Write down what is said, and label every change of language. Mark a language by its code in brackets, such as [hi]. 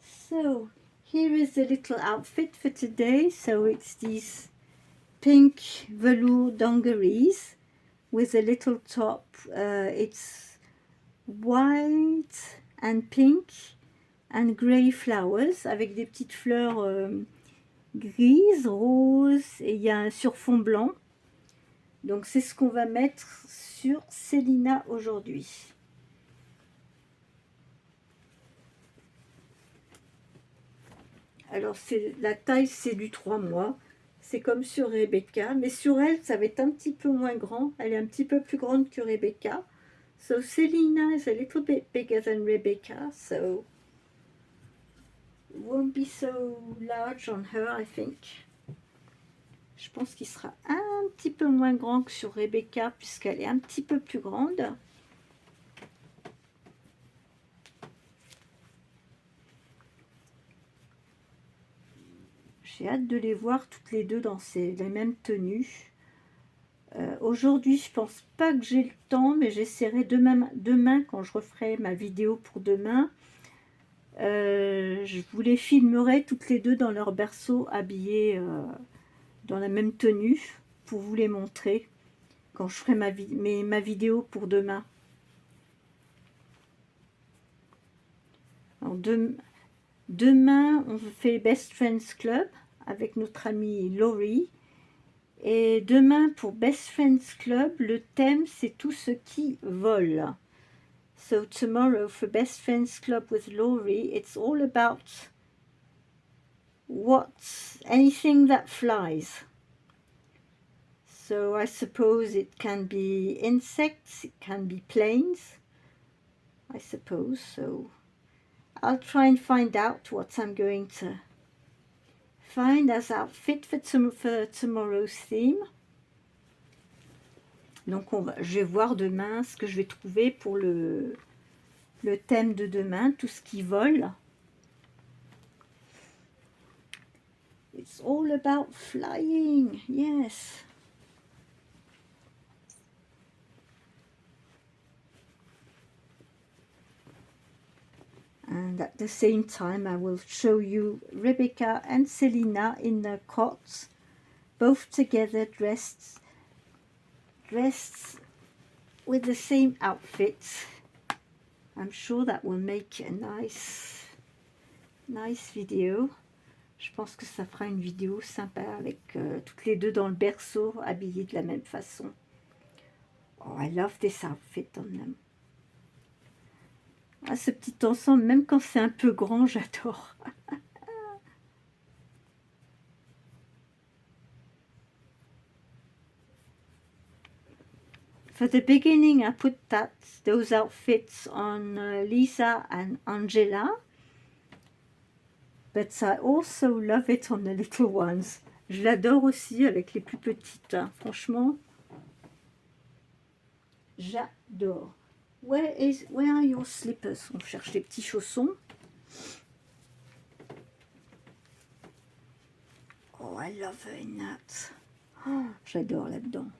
[en] So, here is the little outfit for today. So it's these pink velour dungarees with a little top. It's white and pink and grey flowers [fr] avec des petites fleurs grises, roses et il y a un surfond blanc. Donc c'est ce qu'on va mettre sur Selina aujourd'hui. Alors la taille c'est du 3 mois. C'est comme sur Rebecca, mais sur elle ça va être un petit peu moins grand. Elle est un petit peu plus grande que Rebecca. [en] So Selina is a little bit bigger than Rebecca, so it won't be so large on her, I think. [fr] Je pense qu'il sera un petit peu moins grand que sur Rebecca, puisqu'elle est un petit peu plus grande. J'ai hâte de les voir toutes les deux dans les mêmes tenues. Aujourd'hui, je pense pas que j'ai le temps, mais j'essaierai demain, quand je referai ma vidéo pour demain, je vous les filmerai toutes les deux dans leur berceau, habillées dans la même tenue, pour vous les montrer quand je ferai ma vidéo pour demain. Alors, demain, on fait Best Friends Club avec notre amie Laurie. Et demain, pour Best Friends Club, le thème, c'est tout ce qui vole. [en] So tomorrow, for Best Friends Club with Laurie, it's all about anything that flies. So I suppose it can be insects, it can be planes, I suppose. So I'll try and find out what I'm going to find as outfit for tomorrow's theme. [fr] Donc je vais voir demain ce que je vais trouver pour le thème de demain, tout ce qui vole. [en] It's all about flying, yes. And at the same time, I will show you Rebecca and Selina in their cots, both together dressed with the same outfits. I'm sure that will make a nice video. [fr] Je pense que ça fera une vidéo sympa avec toutes les deux dans le berceau, habillées de la même façon. [en] Oh, I love this outfit on them. [fr] Ah, ce petit ensemble, même quand c'est un peu grand, j'adore. [en] For the beginning, I put those outfits on Lisa and Angela. But I also love it on the little ones. [fr] Je l'adore aussi avec les plus petites. Hein. Franchement, j'adore. [en] Where are your slippers? [fr] On cherche les petits chaussons. [en] Oh, I love her in that. [fr] Oh, j'adore là-dedans.